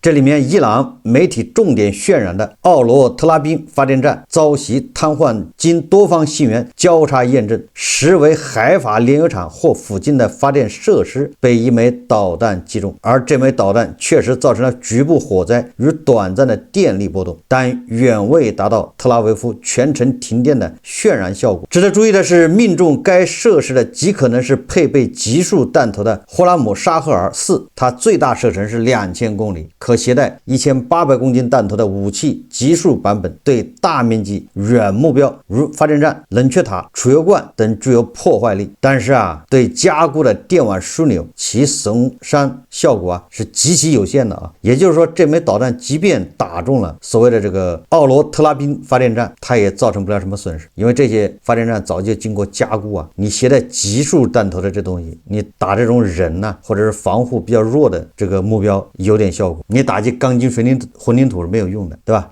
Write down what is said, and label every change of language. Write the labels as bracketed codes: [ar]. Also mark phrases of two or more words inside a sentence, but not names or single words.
[zh] 這裡面伊朗媒體重點渲染的奧羅特拉賓發電站遭襲癱瘓，經多方信源交叉驗證，實為海法煉油廠或附近的發電設施被一枚導彈擊中，而這枚導彈確實造成了局部火災與短暫的電力波動，但遠未達到特拉維夫全城停電的渲染效果。值得注意的是，命中該設施的极可能是配備集束彈頭的霍拉姆沙赫尔4，它最大射程是2000公里，可携带1800公斤彈头的武器集束版本，对大面積遠目標如發電站、冷卻塔、儲油罐等具有破壞力。但是對加固的電網樞紐其損傷效果是極其有限的也就是說，這枚導彈即便打中了所謂的這個奧羅特拉賓發電站，它也造成不了什麼損失，因為這些發電站早就經過加固你攜帶集束彈頭的這東西，你打這種人或者是防護比較弱的這個目標有點效果，你打擊鋼筋混凝土是沒有用的，对吧？